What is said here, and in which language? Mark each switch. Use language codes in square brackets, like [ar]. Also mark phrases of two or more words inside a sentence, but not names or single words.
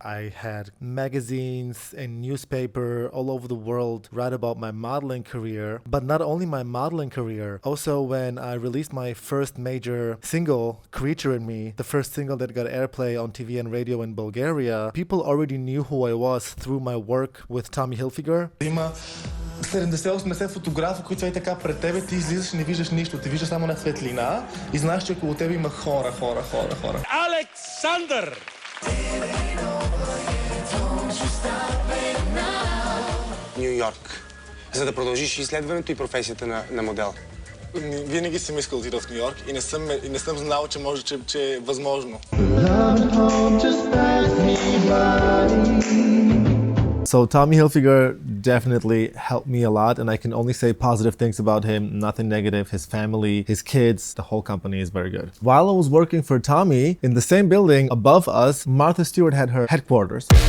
[en] I had magazines and newspaper all over the world write about my modeling career, but not only my modeling career, also when I released my first major single, Creature in Me, the first single that got airplay on TV and radio in Bulgaria, people already knew who I was through my work with Tommy Hilfiger. [bg] Има 70-80 фотографа, които са и така пред тебе, ти излизаш и не виждаш нищо, ти виждаш само една светлина и знаеш, че около тебе има хора. Алек Сандър! Ню Йорк, за да продължиш изследването и професията на модел. Винаги съм искал да отида в Ню Йорк и не съм знал, че е възможно. [en] So Tommy Hilfiger definitely helped me a lot, and I can only say positive things about him, nothing negative. His family, his kids, the whole company is very good. While I was working for Tommy, in the same building above us, Martha Stewart had her headquarters.